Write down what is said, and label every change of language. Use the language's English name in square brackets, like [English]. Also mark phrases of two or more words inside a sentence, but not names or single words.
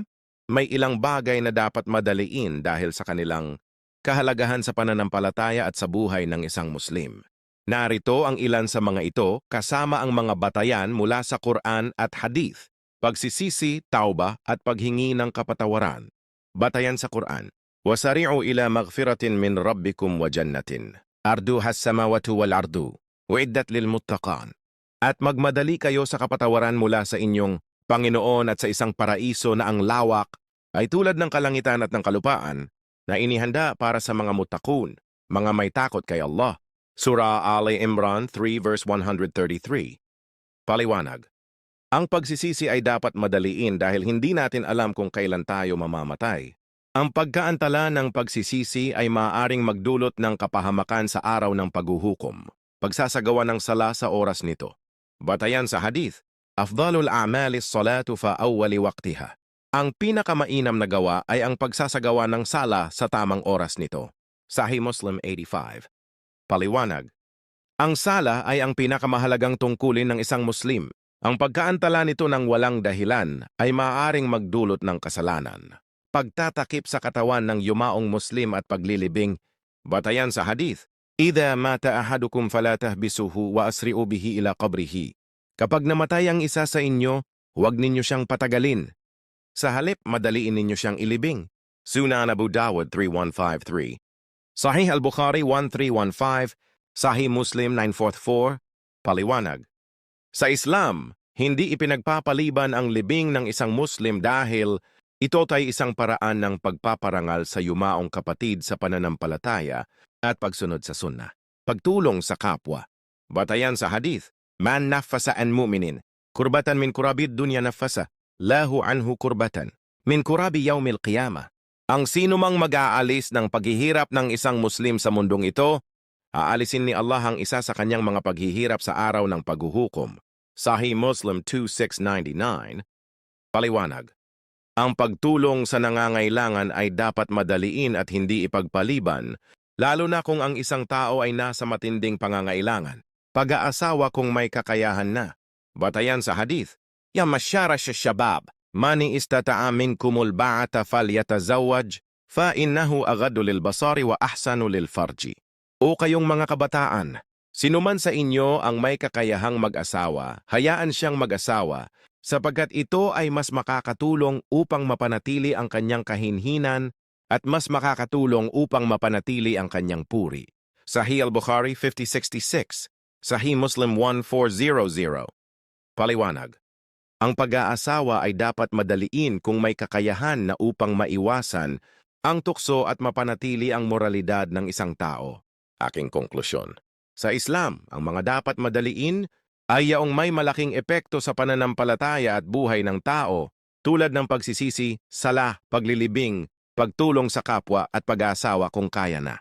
[Filipino] May ilang bagay na dapat madaliin dahil sa kanilang kahalagahan sa pananampalataya at sa buhay ng isang Muslim. Narito ang ilan sa mga ito kasama ang mga batayan mula sa Quran at Hadith, pagsisisi, tauba at paghingi ng kapatawaran. Batayan sa Quran. [Arabic] وسارعوا إلى مغفرة من ربكم وجنة. عرضها السماوات والأرض. أعدت للمتقين. [Filipino] At magmadali kayo sa kapatawaran mula sa inyong Panginoon at sa isang paraiso na ang lawak ay tulad ng kalangitan at ng kalupaan na inihanda para sa mga mutakun, mga may takot kay Allah. Surah Ali Imran 3 verse 133. Paliwanag. Ang pagsisisi ay dapat madaliin dahil hindi natin alam kung kailan tayo mamamatay. Ang pagkaantala ng pagsisisi ay maaaring magdulot ng kapahamakan sa araw ng paghuhukom. Pagsasagawa ng sala sa oras nito. Batayan sa hadith, [Arabic] أفضل الأعمال الصلاة في أول وقتها. [Filipino] Ang pinakamainam na gawa ay ang pagsasagawa ng sala sa tamang oras nito. Sahih Muslim 85. Paliwanag. Ang sala ay ang pinakamahalagang tungkulin ng isang Muslim. Ang pagkaantala nito ng walang dahilan ay maaaring magdulot ng kasalanan. Pagtatakip sa katawan ng yumaong Muslim at paglilibing. Batayan sa hadith, [Arabic] إذا مات أحدكم فلا تحبسوه وأسرعوا به إلى قبره. [Filipino] Kapag namatay ang isa sa inyo, huwag ninyo siyang patagalin. Sa halip, madaliin ninyo siyang ilibing. Sunan Abu Dawud 3153. Sahih al-Bukhari 1315, Sahih Muslim 944. Paliwanag. Sa Islam, hindi ipinagpapaliban ang libing ng isang Muslim dahil ito ay isang paraan ng pagpaparangal sa yumaong kapatid sa pananampalataya at pagsunod sa sunnah. Pagtulong sa kapwa. Batayan sa hadith, [Arabic] من نفس عن مؤمن كربة من كرب الدنيا نفس له عنه كربة من كرب يوم القيامة. [Filipino] Ang sinumang mag-aalis ng paghihirap ng isang Muslim sa mundong ito, aalisin ni Allah ang isa sa kanyang mga paghihirap sa araw ng paghuhukom. Sahih Muslim 2699. Paliwanag. Ang pagtulong sa nangangailangan ay dapat madaliin at hindi ipagpaliban, lalo na kung ang isang tao ay nasa matinding pangangailangan. Pag-aasawa kung may kakayahan na. Batayan sa hadith, [Arabic] يا معشر الشباب من استطاع منكم الباءة فليتزوج فإنه أغض للبصر وأحسن للفرج. [Filipino] O kayong mga kabataan, sinuman sa inyo ang may kakayahang mag-asawa, hayaan siyang mag-asawa, sapagkat ito ay mas makakatulong upang mapanatili ang kanyang kahinhinan at mas makakatulong upang mapanatili ang kanyang puri. Sahih al-Bukhari 5066, Sahih Muslim 1400. Paliwanag. Ang pag-aasawa ay dapat madaliin kung may kakayahan na upang maiwasan ang tukso at mapanatili ang moralidad ng isang tao. Aking konklusyon. Sa Islam, ang mga dapat madaliin ay yaong may malaking epekto sa pananampalataya at buhay ng tao tulad ng pagsisisi, sala, paglilibing, pagtulong sa kapwa at pag-aasawa kung kaya na.